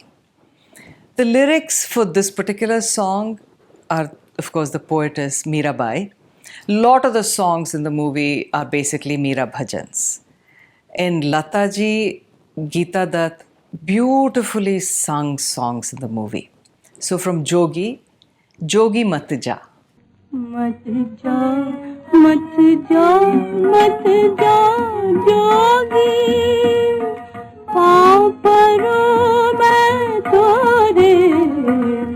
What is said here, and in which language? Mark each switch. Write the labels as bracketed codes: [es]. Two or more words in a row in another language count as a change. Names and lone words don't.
[en] The lyrics for this particular song are, of course, the poetess Mirabai. A lot of the songs in the movie are basically Meera bhajans. And Lataji, Geeta Dutt beautifully sung songs in the movie. So from Jogi, Jogi Mat Ja. [hi] मत जा, मत जा, मत जा, Jogi. Paँव परो मैं तोरे.